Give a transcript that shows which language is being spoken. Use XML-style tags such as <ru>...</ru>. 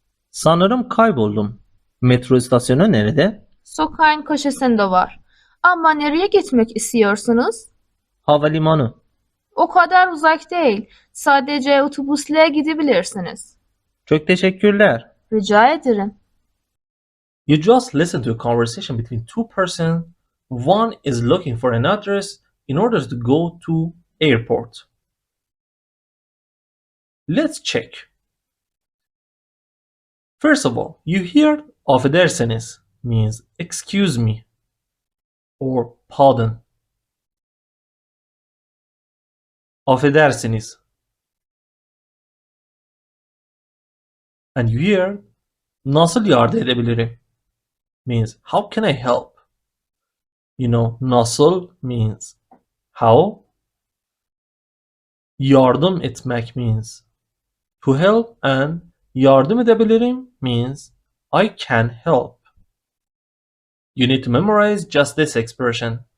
<tr>Sanırım kayboldum. Metro istasyonu nerede? Sokağın köşesinde var. Ama nereye gitmek istiyorsunuz? Havalimanı. O kadar uzak değil. Sadece otobüsle gidebilirsiniz. Çok teşekkürler. Rica ederim.</tr> <en>You just listen to a conversation between two persons. One is looking for an address in order to go to airport. Let's check. First of all, you hear affedersiniz means excuse me or pardon.</en> <tr>Affedersiniz.</tr> <en>And you hear</en> <tr>nasıl yardım edebilirim</tr> <en>means how can I help? You know, nasıl means how.</en> <tr>Yardım etmek</tr> <en>means to help, and</en> <tr>yardım edebilirim</tr> <en>means I can help. You need to memorize just this expression.</en>